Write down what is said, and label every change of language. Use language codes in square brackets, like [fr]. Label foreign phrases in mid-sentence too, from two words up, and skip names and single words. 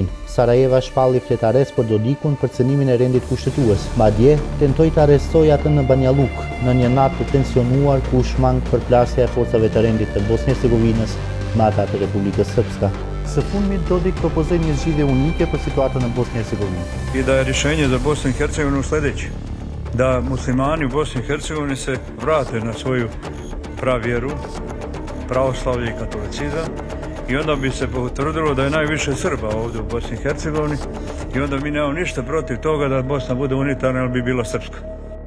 [sq] Sarajeva shpalli fletares për Dodikun për cënimin e rendit kushtetues. Madje tentoi të arrestojë atë në Banja Luka, në një natë të tensionuar ku shmang përplasja e forcave të rendit të Bosnjë-Hercegovinës me ata të Republikës Srpska. Së fundmit Dodik propozoi një zgjidhje unike për situatën në Bosnjë-Hercegovinë. [sr] I da je rješenje za Bosnu i Hercegovinu sljedeće. Da muslimani u Bosni i Hercegovini se vrate na svoju pravjeru, pravoslavlje i katolicizam, i onda bi se potvrdilo da je najviše Srba ovdje u Bosni i Hercegovini i onda mi nemamo ništa protiv toga da Bosna bude unitarna, ali bi bila srpska.